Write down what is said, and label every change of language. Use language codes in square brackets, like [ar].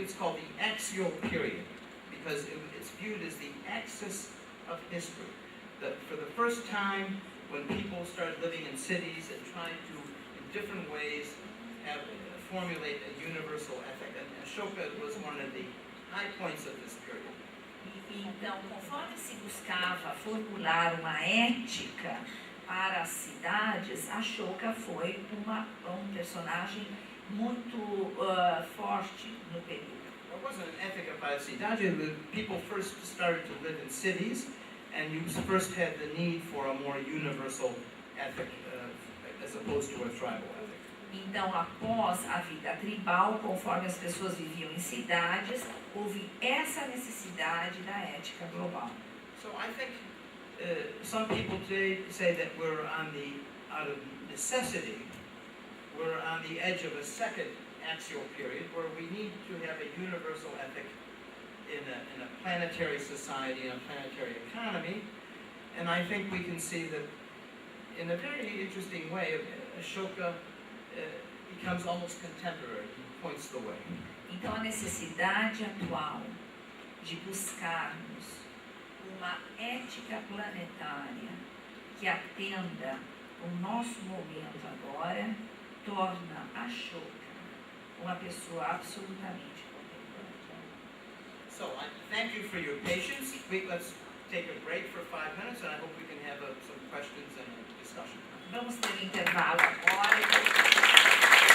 [en] It's called the axial period, because it's viewed as the axis of history. That for the first time, when people started living in cities and trying to, in different ways, formulate a universal ethic. And Ashoka was one of the high points of this period. [pt] Então, conforme se buscava formular uma ética para as cidades, Ashoka foi um personagem muito forte no período. [en] It wasn't an ethic about [pt] a cidade. [en] People first started to live in cities, and you first had the need for a more universal ethic as opposed to a tribal ethic. [pt] Então, após a vida tribal, conforme as pessoas viviam em cidades, houve essa necessidade da ética global. [en] So I think some people today say that we're out of necessity, we're on the edge of a second axial period where we need to have a universal ethic in a planetary society, in a planetary economy. And I think we can see that in a very interesting way, Ashoka becomes almost contemporary. He points the way. [pt] Então, a necessidade atual de buscarmos uma ética planetária que atenda o nosso momento agora torna a Ashoka uma pessoa absolutamente contemporânea. [en] So I thank you for your patience. Let's take a break for 5 minutes, and I hope we can have some questions and a discussion. [pt] Vamos ter um intervalo agora.